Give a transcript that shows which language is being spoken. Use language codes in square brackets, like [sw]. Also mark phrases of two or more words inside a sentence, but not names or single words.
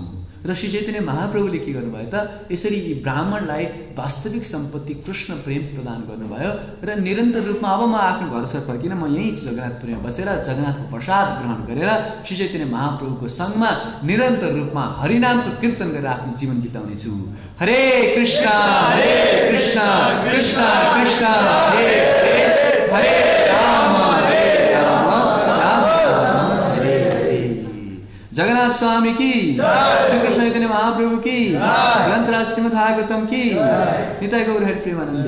[ne] र श्री चैतन्य महाप्रभुले के गर्नुभयो त? यसरी यी ब्राह्मणलाई वास्तविक सम्पत्ति कृष्ण प्रेम प्रदान गर्नुभयो र निरन्तर रूपमा अब म आफ्नो घर सर फर्किन, म यहीँ जगन्नाथपुरीमा बसेर जगन्नाथको प्रसाद ग्रहण गरेर श्री चैतन्य महाप्रभुको सङ्गमा निरन्तर रूपमा हरिनामको कीर्तन गरेर आफ्नो जीवन बिताउनेछु। हरे कृष्ण कृष्ण कृष्ण कृष्ण हरे हरे, हरे राम राम राम हरे हरे। [hi] जगन्नाथ स्वामी की, श्री कृष्ण चैतन्य महाप्रभु की, ग्रंथराज श्रीमद् भागवतम की, निताय गौर हरि प्रेमानंदी।